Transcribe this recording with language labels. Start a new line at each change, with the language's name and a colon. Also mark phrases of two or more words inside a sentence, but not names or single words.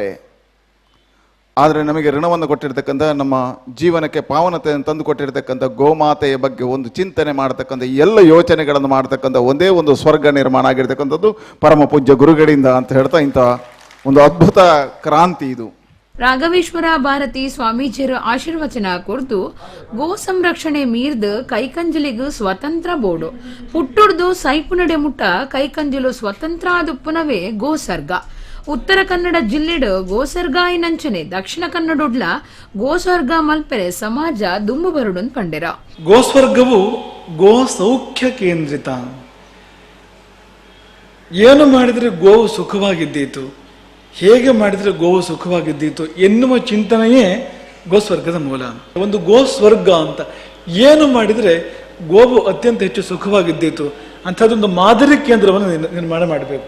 Kannada: ಆದರೆ ನಮಗೆ ಋಣವನ್ನು ಕೊಟ್ಟಿರ್ತಕ್ಕಂಥ ನಮ್ಮ ಜೀವನಕ್ಕೆ ಪಾವನತೆಯನ್ನು ತಂದು ಕೊಟ್ಟಿರ್ತಕ್ಕಂಥ ಗೋಮಾತೆಯ ಬಗ್ಗೆ ಒಂದು ಚಿಂತನೆ ಮಾಡತಕ್ಕಂಥ ಎಲ್ಲ ಯೋಚನೆಗಳನ್ನು ಮಾಡತಕ್ಕಂಥ ಒಂದೇ ಒಂದು ಸ್ವರ್ಗ ನಿರ್ಮಾಣ ಆಗಿರ್ತಕ್ಕಂಥದ್ದು ಪರಮ ಪೂಜ್ಯ ಗುರುಗಳಿಂದ ಅಂತ ಹೇಳ್ತಾ ಇಂಥ ಒಂದು ಅದ್ಭುತ ಕ್ರಾಂತಿ ಇದು.
Tulu: ರಾಘವೇಶ್ವರ ಭಾರತಿ ಸ್ವಾಮೀಜಿಯರ ಆಶೀರ್ವಚನ ಕುರಿತು ಗೋ ಸಂರಕ್ಷಣೆ ಮೀರ್ದ ಕೈಕಂಜಲಿಗೂ ಸ್ವತಂತ್ರ ಬೋರ್ಡು ಪುಟ್ಟುಡ್ದು ಸೈಪುನಡೆ ಮುಟ್ಟ ಕೈಕಂಜಲು ಸ್ವತಂತ್ರ ಆದುಪ್ಪುನವೇ ಗೋಸರ್ಗ. ಉತ್ತರ ಕನ್ನಡ ಜಿಲ್ಲೆಡ್ ಗೋಸರ್ಗ ನಂಚನೆ ದಕ್ಷಿಣ ಕನ್ನಡೊಡ್ಲ ಗೋಸ್ವರ್ಗ ಮಲ್ಪೆರೆ ಸಮಾಜ ದುಮ್ಮು ಬರುಡನ್ ಪಂಡೆರ.
Kannada: ಗೋಸ್ವರ್ಗವು ಗೋ ಸೌಖ್ಯ ಕೇಂದ್ರಿತ. ಏನು ಮಾಡಿದರೆ ಗೋವು ಸುಖವಾಗಿದ್ದೀತು, ಹೇಗೆ ಮಾಡಿದರೆ ಗೋವು ಸುಖವಾಗಿದ್ದೀತು ಎನ್ನುವ ಚಿಂತನೆಯೇ ಗೋಸ್ವರ್ಗದ ಮೂಲ. ಒಂದು ಗೋಸ್ವರ್ಗ ಅಂತ ಏನು ಮಾಡಿದರೆ ಗೋವು ಅತ್ಯಂತ ಹೆಚ್ಚು ಸುಖವಾಗಿದ್ದೀತು ಅಂಥದ್ದೊಂದು ಮಾದರಿ ಕೇಂದ್ರವನ್ನು ನಿರ್ಮಾಣ ಮಾಡಬೇಕು.